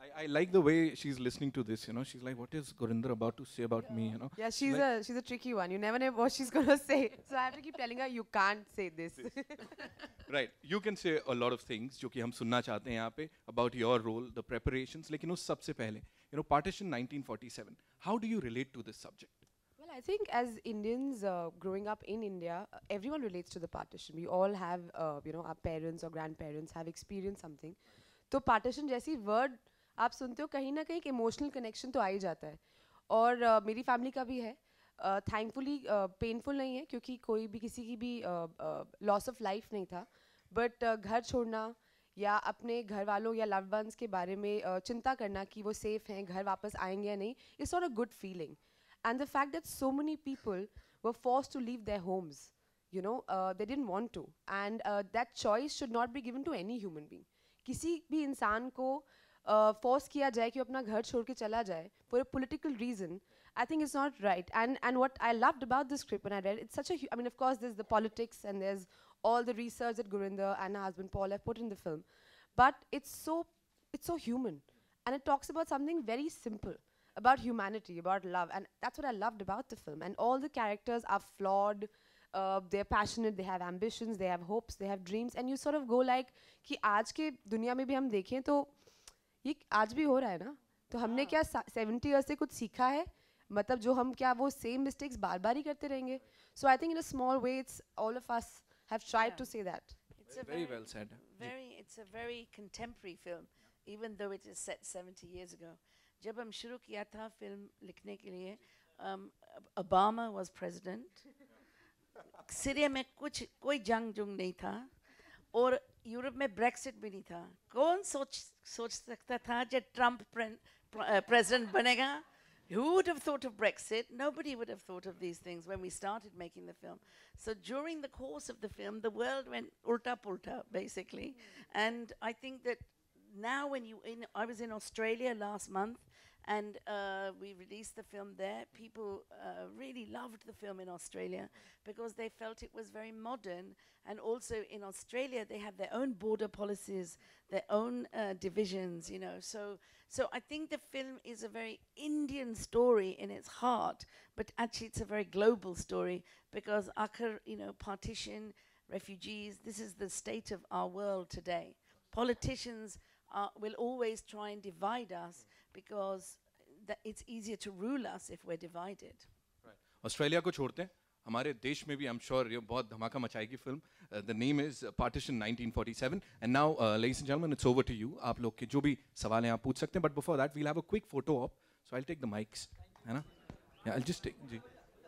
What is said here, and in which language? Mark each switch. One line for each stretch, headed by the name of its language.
English: I like the way she's listening to this. She's like, "What is Gurinder about to say about me?" Yeah, she's a tricky one. You never know what she's gonna say. So I have to keep telling her, "You can't say this." Right. You can say a lot of things
Hindi: जो कि हम सुनना चाहते हैं यहाँ पे
English: about your role, the preparations.
Hindi: लेकिन उस सबसे पहले, Partition 1947.
English: How do you relate to this subject? Well, I think as Indians growing up in India, everyone relates to the partition. We all have, our parents or grandparents have experienced something.
Hindi: तो partition जैसी word आप सुनते हो कहीं ना कहीं एक emotional connection तो आ ही जाता है. और मेरी family का भी है. Thankfully painful नहीं है क्योंकि कोई भी किसी की भी
English: loss of life
Hindi: नहीं था. But घर छोड़ना या अपने घर वालों या loved ones के बारे में चिंता करना कि वो safe हैं, घर वापस आएंगे या नहीं,
English: it's not a good feeling. And the fact that so many people were forced to leave their homes, they didn't want to. And that choice should not be given to any human being.
Hindi: किसी भी इंसान को force किया जाए कि अपना घर छोड़ के चला जाए
English: for a political reason, I think it's not right. And what I loved about this script when I read it, it's such a I mean, of course, there's the politics and there's all the research that Gurinder and her husband Paul have put in the film, but it's so human, and it talks about something very simple, about humanity, about love, and that's what I loved about the film. And all the characters are flawed, they're passionate, they have ambitions, they have hopes, they have dreams, and you sort of go like
Hindi: कि आज के दुनिया में भी हम देखें तो ये आज भी हो रहा है ना, तो हमने क्या 70 years से कुछ सीखा है, मतलब जो हम क्या वो
English: same mistakes
Hindi: बार बार ही करते रहेंगे.
English: So I think in a small way it's all of us have tried to say that. It's a Very well said. It's a very contemporary film, even though it is set 70 years ago.
Hindi: जब हम शुरू किया था film लिखने के लिए,
English: Obama was president.
Hindi: Syria में कोई जंग नहीं था, और यूरोप में ब्रेक्सिट भी नहीं था. कौन सोच सकता था जब ट्रम्प president बनेगा?
English: Who would have thought of Brexit? Nobody would have thought of these things when we started making the film. So during the course of the film, the world went ulta, basically. And I think that now I was in Australia last month, and we released the film there. People really loved the film in Australia because they felt it was very modern. And also in Australia, they have their own border policies, their own divisions, you know. So I think the film is a very Indian story in its heart, but actually it's a very global story because partition, refugees, this is the state of our world today. Politicians will always try and divide us because it's easier to rule us if we're divided. Right.
Hindi: Australia को छोड़ते हैं, हमारे देश में भी
English: I'm sure
Hindi: ये बहुत धमाका मचाएगी film.
English: The name is Partition 1947. And now, ladies and gentlemen, it's over to you.
Hindi: आप लोग के जो भी सवाल हैं आप पूछ सकते हैं.
English: But before that, we'll have a quick photo op. So I'll take the mics.
Hindi: है ना?
English: Yeah, I'll just take. जी.